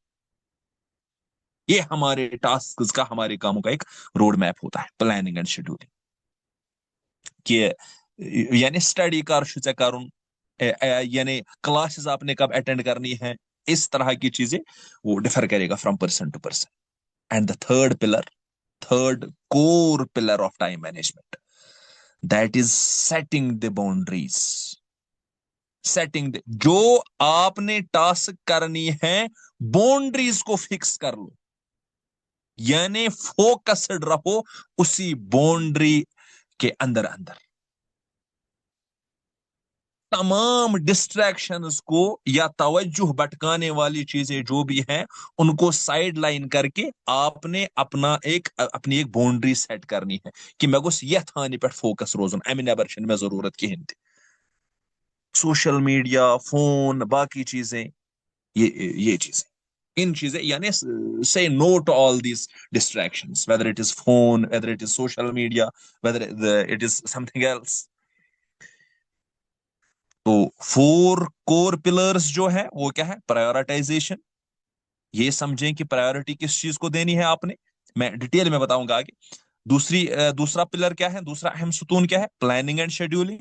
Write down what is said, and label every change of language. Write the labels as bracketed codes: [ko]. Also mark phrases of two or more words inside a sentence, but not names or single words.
[ur] یہ ہمارے ٹاسک کا، ہمارے کاموں کا ایک [en] road map [ur] ہوتا ہے، [en] planning and scheduling. [ur] کہ یعنی اسٹڈی کر کرن، یعنی کلاسز آپ نے کب اٹینڈ کرنی ہے، اس طرح کی چیزیں وہ ڈفر کرے گا [en] from person to person. and the third pillar, third core pillar of time management, that is setting the boundaries. [ur] سیٹنگ جو آپ نے ٹاسک کرنی ہے، باؤنڈریز کو فکس کر لو، یعنی فوکسڈ رہو اسی باؤنڈری کے اندر اندر. تمام ڈسٹریکشنز کو یا توجہ بٹکانے والی چیزیں جو بھی ہیں ان کو سائڈ لائن کر کے آپ نے اپنی ایک باؤنڈری سیٹ کرنی ہے کہ [ks] میں گوس یتھ ہانہ پہ فوکس روزن، امہ نبر چھ میں ضرورت کہین تہ. [en] social media, phone, [ur] باقی چیزیں، یہ چیزیں، ان چیزیں یعنی [en] say no to all these distractions, whether it is phone, whether it is social media, whether it is something else. [ur] تو 4 پلرز جو ہے وہ کیا ہے؟ پرائیورٹائزیشن. یہ سمجھیں کہ پرائیورٹی کس چیز کو دینی ہے آپ نے، میں ڈیٹیل میں بتاؤں گا آگے. دوسرا پلر کیا ہے؟ دوسرا اہم ستون کیا ہے؟ [en] planning and scheduling.